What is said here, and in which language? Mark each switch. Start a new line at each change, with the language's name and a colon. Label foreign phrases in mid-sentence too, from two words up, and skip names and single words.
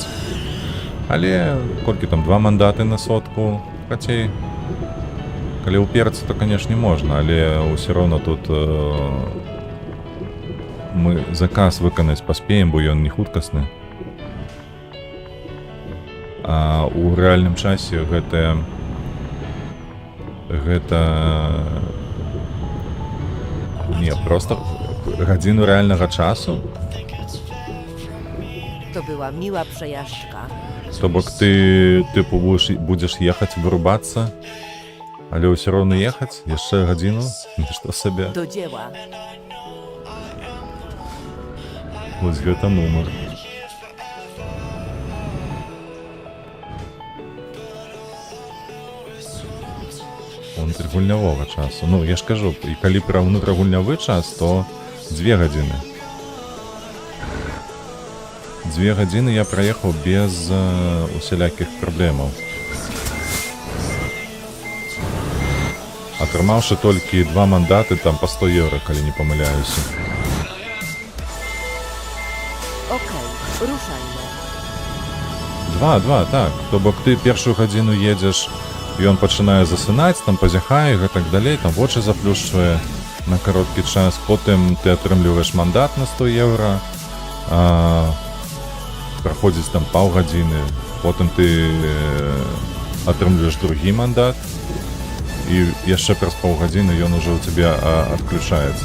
Belarusian: Але колькі там 2 мандаты на сотку, хацей, калі ўперцца, то, канешне, можна, але ўсё роўна тут мы заказ выканаць паспеем, бо ён не хуткасны. А ў рэальным часе гэта не, просто гадзіну рэальнага часу.
Polish: To była miła przejażdżka.
Belarusian: То бок ты тыпу будзеш ехаць, вырубацца, але ўсё роўна ехаць яшчэ гадзіну, што сабе.
Polish: Do dzieła.
Belarusian: Вось гэта нумар. Унутрыгульнявога часу. Ну, я ж кажу, і калі пра ўнутрыгульнявы час, то 2 гадзіны. 2 гадзіны я праехаў без усялякіх праблемаў. Атрымаўшы толькі 2 мандаты там па 100 еўра, калі не памыляюся.
Polish: Okej, ruszajmy.
Belarusian: 2, так. То бок ты першую гадзіну едзеш, ён пачынае засынаць, там пазяхае і гэтак далей, там вочы заплюшчвае на кароткі час, потым ты атрымліваеш мандат на 100 еўра, праходзіць там паўгадзіны, потым ты атрымліваеш другі мандат, і яшчэ праз паўгадзіны ён ужо ў цябе адключаецца.